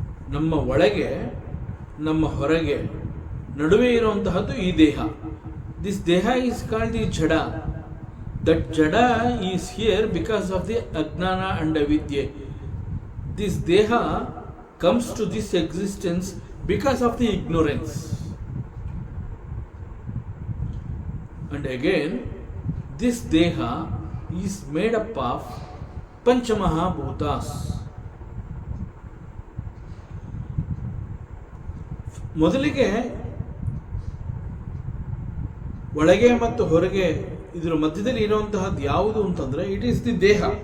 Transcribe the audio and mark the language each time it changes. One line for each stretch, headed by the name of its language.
Kannada: ನಮ್ಮ ಒಳಗೆ ನಮ್ಮ ಹೊರಗೆ ನಡುವೆ ಇರುವಂತಹದ್ದು ಈ ದೇಹ.
English: This ದೇಹ is called the ಜಡ. That ಜಡ is here because of the ಅಜ್ಞಾನ ಅಂಡ್ ಅವಿದ್ಯೆ. ದಿಸ್ ದೇಹ comes to this existence because of the ignorance. And again, this deha is made up of Panchamahabhutas.
Kannada: ಮೊದಲಿಗೆ ಒಳಗೆ ಮತ್ತು ಹೊರಗೆ ಇದರ ಮಧ್ಯದಲ್ಲಿ ಇರುವಂತಹದ್ದು ಯಾವುದು ಅಂತಂದ್ರೆ
English: It is the ದೇಹ.